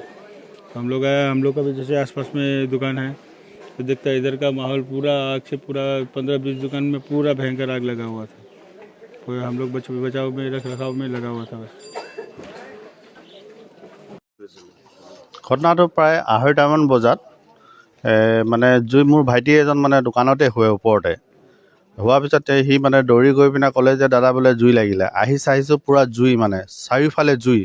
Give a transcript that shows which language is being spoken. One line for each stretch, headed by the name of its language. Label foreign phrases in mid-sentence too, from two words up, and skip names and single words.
Hindi: तो हम लोग आया, हम लोग का भी जैसे आसपास में दुकान है, तो देखता इधर का माहौल पूरा आग से पूरा 15-20 दुकान में पूरा भयंकर आग लगा हुआ था। तो हम लोग बचाव में रख रखाव में लगा हुआ था बस।
Assamese: ঘটনাটো প্ৰায় 2:30মান বজাত মানে জুই, মোৰ ভাইটি এজন মানে দোকানতে শুৱে ওপৰতে। হোৱাৰ পিছতে সি মানে দৌৰি গৈ পিনে ক'লে যে দাদা বোলে জুই লাগিলে। চাইছোঁ পূৰা জুই, মানে চাৰিওফালে জুই।